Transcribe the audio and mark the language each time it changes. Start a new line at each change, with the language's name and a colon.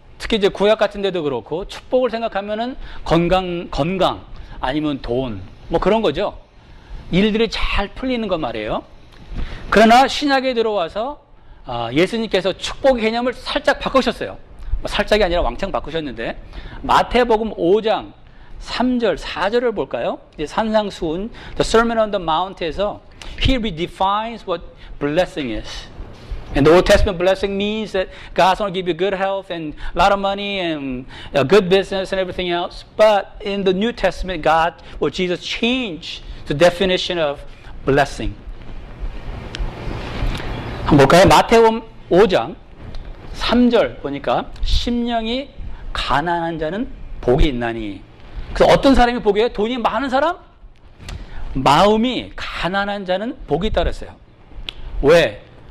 Korean: 특히 이제 구약 같은 데도 그렇고 축복을 생각하면은 건강 아니면 돈 뭐 그런 거죠. 일들이 잘 풀리는 것 말이에요. 그러나 신약에 들어와서 예수님께서 축복 개념을 살짝 바꾸셨어요. 살짝이 아니라 왕창 바꾸셨는데 마태복음 5장 3절, 4절을 볼까요? 이제 산상수훈,
English: The Sermon on the Mount에서 He redefines what blessing is. And the Old Testament blessing means that God's going to give you good health and a lot of money and a good business and everything else. But in the New Testament, God or Jesus changed the definition of blessing.
Korean: 한번 볼까요? 마태복음 5장 3절 보니까 심령이 가난한 자는 복이 있나니. 그래서 어떤 사람이 복이에요? 돈이 많은 사람? 마음이 가난한 자는 복이 있다 그랬어요. 왜?